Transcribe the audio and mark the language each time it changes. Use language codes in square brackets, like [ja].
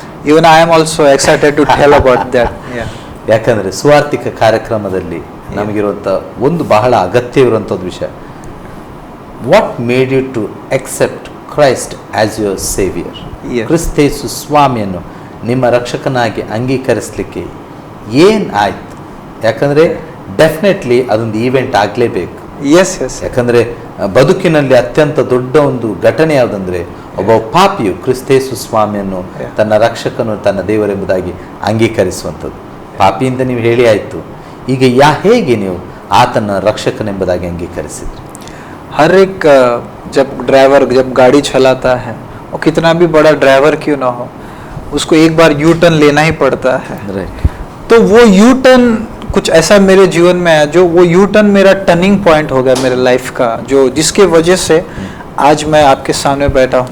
[en] even I am also excited to tell about that. [kn] ಯಾಕಂದ್ರೆ ಸುವಾರ್ತಿಕ ಕಾರ್ಯಕ್ರಮದಲ್ಲಿ ನಮಗಿರುವಂಥ ಒಂದು ಬಹಳ ಅಗತ್ಯವಿರುವಂಥದ್ದು ವಿಷಯ, [en] What made you to accept Christ as your saviour? [kn] ಕ್ರಿಸ್ತೇಸು ಸ್ವಾಮಿಯನ್ನು ನಿಮ್ಮ ರಕ್ಷಕನಾಗಿ ಅಂಗೀಕರಿಸಲಿಕ್ಕೆ ಏನಾಯ್ತು? ಯಾಕಂದರೆ ಡೆಫಿನೆಟ್ಲಿ ಅದೊಂದು ಈವೆಂಟ್ ಆಗಲೇಬೇಕು. ಯಾಕಂದರೆ ಬದುಕಿನಲ್ಲಿ ಅತ್ಯಂತ ದೊಡ್ಡ ಒಂದು ಘಟನೆ ಯಾವುದಂದರೆ, ಒಬ್ಬ ಪಾಪಿಯು ಕ್ರಿಸ್ತೇಸು ಸ್ವಾಮಿಯನ್ನು ತನ್ನ ರಕ್ಷಕನು, ತನ್ನ ದೇವರೆಂಬುದಾಗಿ ಅಂಗೀಕರಿಸುವಂಥದ್ದು. ಪಾಪಿಯಿಂದ ನೀವು ಹೇಳಿ ಆಯಿತು, ಈಗ ಹೇಗೆ ನೀವು ಆತನ ರಕ್ಷಕನೆಂಬುದಾಗಿ ಅಂಗೀಕರಿಸಿದ್ರಿ? [hi] हर एक जब ड्राइवर जब गाड़ी चलाता है, और कितना भी बड़ा ड्राइवर क्यों ना हो, उसको एक बार यू टर्न लेना ही पड़ता है। [en] Right. [hi] तो वो यू टर्न कुछ ऐसा मेरे जीवन में है, जो वो यू टर्न मेरा टर्निंग पॉइंट हो गया मेरे लाइफ का, जो जिसके वजह से आज मैं आपके सामने बैठा हूँ।